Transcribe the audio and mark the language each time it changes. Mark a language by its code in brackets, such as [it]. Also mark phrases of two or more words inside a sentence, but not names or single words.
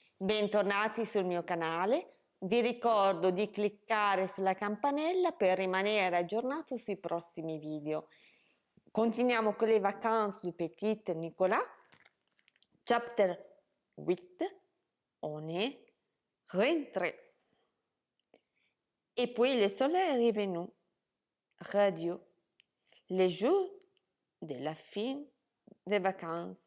[it] Bentornati sul mio canale. Vi ricordo di cliccare sulla campanella per rimanere aggiornato sui prossimi video. Continuiamo con les vacances du petit Nicolas. [fr] Chapter 8. On est rentré. Et puis le soleil est revenu. Radio. Les jours de la fin des vacances.